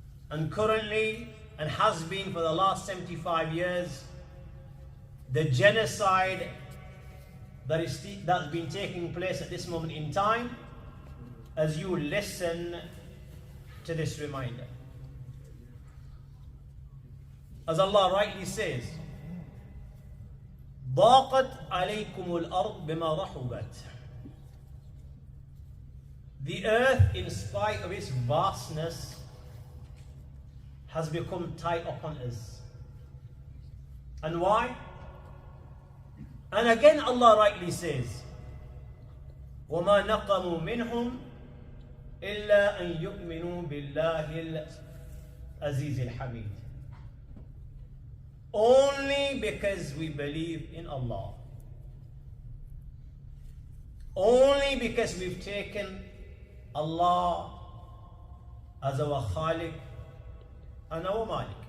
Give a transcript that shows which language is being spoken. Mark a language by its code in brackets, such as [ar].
[en] and currently, and has been for the last 75 years, the genocide that's been taking place at this moment in time, as you listen to this reminder. As Allah rightly says, [ar] ضاقت عليكم الأرض بما رحبت. [en] The earth, in spite of its vastness, has become tight upon us. And why? And again Allah rightly says, [ar] وَمَا نَقَمُوا مِنْهُمْ إِلَّا أَن يُؤْمِنُوا بِاللَّهِ الْعَزِيزِ الْحَمِيدِ. [en] Only because we believe in Allah. Only because we've taken Allah as our Khaliq and our Malik.